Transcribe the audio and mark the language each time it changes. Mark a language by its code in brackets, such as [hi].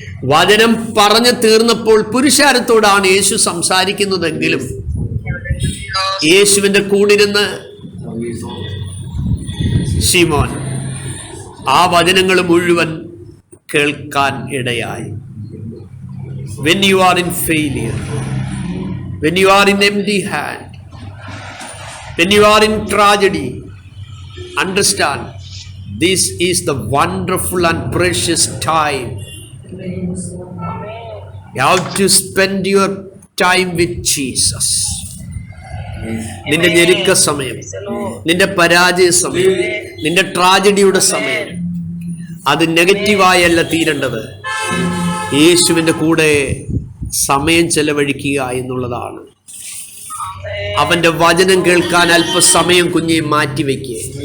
[ml] വചനം പറഞ്ഞു തീർന്നപ്പോൾ പുരുഷാരത്തോടാണ് യേശു സംസാരിക്കുന്നതെങ്കിലും യേശുവിന്റെ കൂടിരുന്ന് ശിമോൻ ആ വചനങ്ങൾ മുഴുവൻ കേൾക്കാൻ ഇടയായി. [en] When you are in failure, when you are in empty hand, when you are in tragedy, understand this is the wonderful and precious time. You have to spend your time with Jesus. [ml] നിന്റെ ഞെരുക്ക സമയം, നിന്റെ പരാജയ സമയം, നിന്റെ ട്രാജഡിയുടെ സമയം അത് നെഗറ്റീവായല്ല തീരേണ്ടത്. യേശുവിൻ്റെ കൂടെ സമയം ചെലവഴിക്കുക എന്നുള്ളതാണ്. അവൻ്റെ വചനം കേൾക്കാൻ അല്പസമയം കുഞ്ഞെ മാറ്റിവെക്കുക.